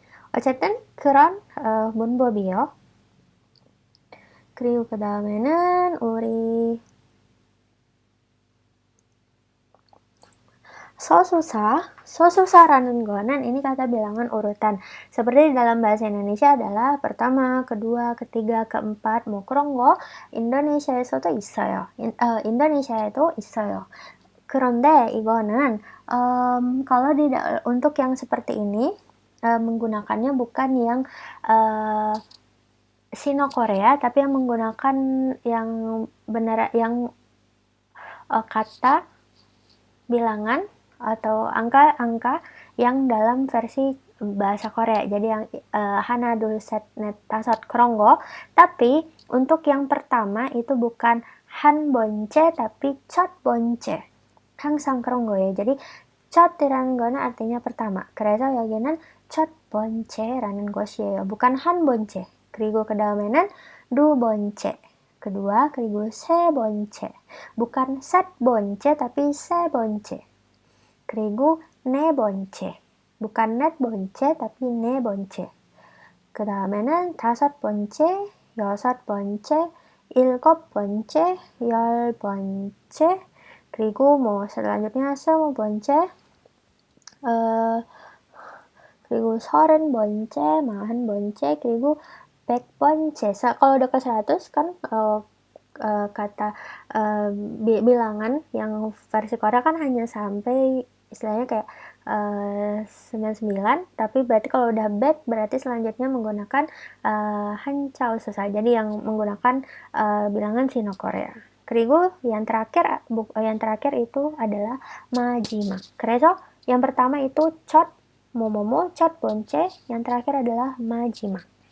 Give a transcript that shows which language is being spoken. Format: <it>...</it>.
<ko>어쨌든 그런 문법이에요. 그리고 그 다음에는 우리 sosusa라는 거는</ko> <id>ini kata bilangan urutan. Seperti di dalam bahasa Indonesia adalah pertama, kedua, ketiga, keempat.</id> <ko>뭐 그런 거 인도네시아에서도 있어요. 인도네시아에도 있어요. 그런데 이거는</ko> <id>kalau untuk yang seperti ini menggunakannya bukan yang Sino Korea, tapi yang menggunakan yang benar yang kata bilangan atau angka-angka yang dalam versi bahasa Korea. Jadi yang hana dul set net tasot krongo. Tapi untuk yang pertama itu bukan han bonce tapi chot bonce.</id> <ko>항상 그런 거예요.</ko> <id>jadi chot이라는 거는 artinya pertama.</id> <ko>그래서 여기는 첫 번째라는 것이에요.</ko> <id>bukan 한 번째.</id> <ko>그리고 그 다음에는 두 번째.</ko> <id>kedua,</id> <ko>그리고 세 번째. bukan 셋 번째 tapi 세 번째. 그리고 네 번째. bukan 넷 번째 tapi 네 번째. 그 다음에는 다섯 번째, 여섯 번째, 일곱 번째, 열 번째. 그리고 뭐 selanjutnya 20번째, 그리고 30번째, 40번째, 그리고 100번째.</ko> <id>Kalau udah ke 100 kan kata bilangan yang versi Korea kan hanya sampai istilahnya kayak 99, tapi berarti kalau udah 100 berarti selanjutnya menggunakan 한자어 susah. Jadi yang menggunakan bilangan Sino Korea.</id> <ko>그리고</ko> <id>yang terakhir itu adalah 마지막.</id> <ko>그래서</ko> <id>yang pertama itu 첫 뭐뭐뭐 첫 번째, yang terakhir adalah 마지막.</id>